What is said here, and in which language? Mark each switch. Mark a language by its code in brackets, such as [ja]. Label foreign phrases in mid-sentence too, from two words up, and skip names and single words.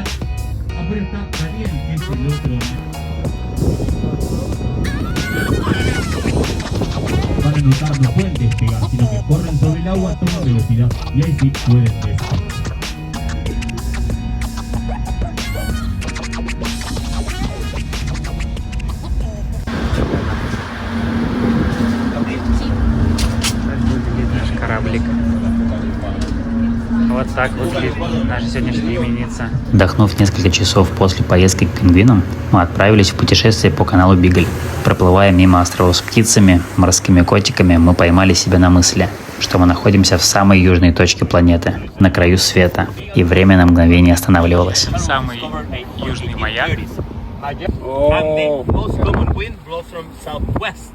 [es] Afuera está Daniel, que es el otro. Van a notar, no pueden despegar, sino que corren sobre el agua, toman velocidad y ahí sí pueden despegar. [ru] Наш кораблик. Вот так выглядит наша сегодняшняя именинница. Вдохнув несколько часов после поездки к пингвинам, мы отправились в путешествие по каналу Бигль. Проплывая мимо островов с птицами, морскими котиками, мы поймали себя на мысли, что мы находимся в самой южной точке планеты, на краю света, и время на мгновение останавливалось. Самый южный маяк. [en] And the most common wind blows from southwest.